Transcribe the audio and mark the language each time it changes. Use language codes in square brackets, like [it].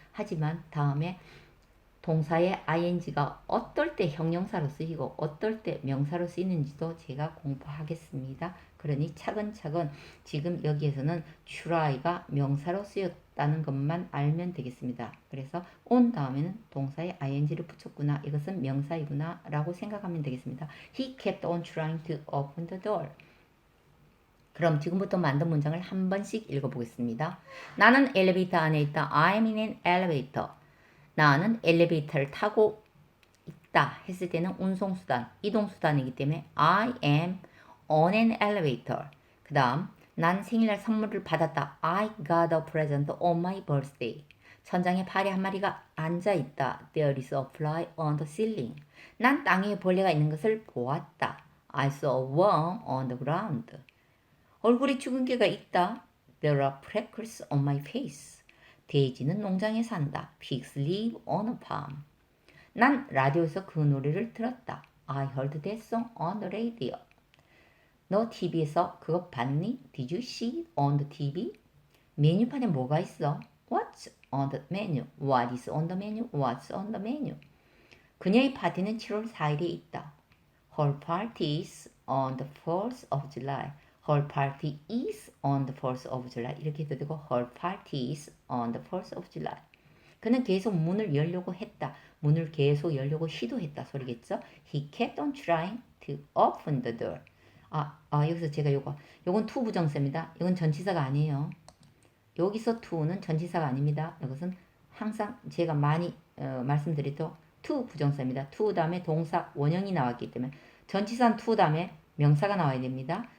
[ko] 하지만 다음에 동사의 ing가 어떨 때 형용사로 쓰이고 어떨 때 명사로 쓰이는지도 제가 공부하겠습니다. 그러니 차근차근 지금 여기에서는 try가 명사로 쓰였다는 것만 알면 되겠습니다. 그래서 on 다음에는 동사에 ing를 붙였구나. 이것은 명사이구나 라고 생각하면 되겠습니다. He kept on trying to open the door. 그럼 지금부터 만든 문장을 한 번씩 읽어보겠습니다. 나는 엘리베이터 안에 있다. [en] I'm in an elevator. [ko] 나는 엘리베이터를 타고 있다 했을 때는 운송수단, 이동수단이기 때문에 [en] I am on an elevator. [ko] 그 다음 난 생일날 선물을 받았다. [en] I got a present on my birthday. [ko] 천장에 파리 한 마리가 앉아있다. [en] There is a fly on the ceiling. [ko] 난 땅에 벌레가 있는 것을 보았다. [en] I saw a worm on the ground. [ko] 얼굴에 죽은 개가 있다. [en] There are freckles on my face. [ko] 돼지는 농장에 산다. [en] Pigs live on a farm. [ko] 난 라디오에서 그 노래를 들었다. [en] I heard that song on the radio. [ko] 너 TV에서 그거 봤니? [en] Did you see it on the TV? [ko] 메뉴판에 뭐가 있어? [en] What's on the menu? What is on the menu? What's on the menu? [ko] 그녀의 파티는 7월 4일에 있다. [en] Her party is on the 4th of July. Her party is on the 4th of July. [ko] 이렇게 해도 되고 [en] Her party is on the 4th of July. [ko] 그는 계속 문을 열려고 했다. 문을 계속 열려고 시도했다 소리겠죠? [en] He kept on trying to open the door. [ko] 여기서 제가 요건 to 부정사입니다. 이건 전치사가 아니에요. 여기서 to는 전치사가 아닙니다. 이것은 항상 제가 많이 말씀드리도 to 부정사입니다. to 다음에 동사 원형이 나왔기 때문에 전치사는 to 다음에 명사가 나와야 됩니다.